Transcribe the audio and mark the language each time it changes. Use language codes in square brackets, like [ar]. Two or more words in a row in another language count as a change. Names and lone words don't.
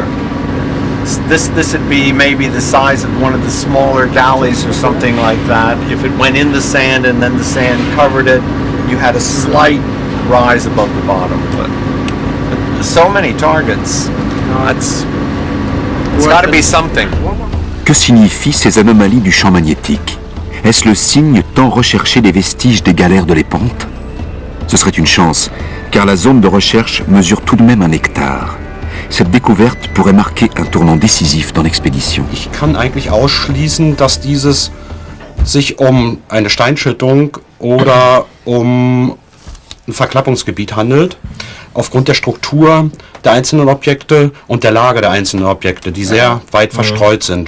[en] This would be maybe the size of one of the smaller galleys or something like that. If it went in the sand and then the sand covered it, you had a slight rise above the bottom. But so many targets. It's got to be something. [fr] Que signifient ces anomalies du champ magnétique? Est-ce le signe tant recherché des vestiges des galères de Lépante? Ce serait une chance, car la zone de recherche mesure tout de même 1 hectare. Cette découverte pourrait marquer un tournant décisif dans l'expédition. [de] Ich kann eigentlich ausschließen, dass dieses sich eine Steinschüttung oder ein Verklappungsgebiet handelt, aufgrund der Struktur der einzelnen Objekte und der Lage der einzelnen Objekte, die sehr weit verstreut sind.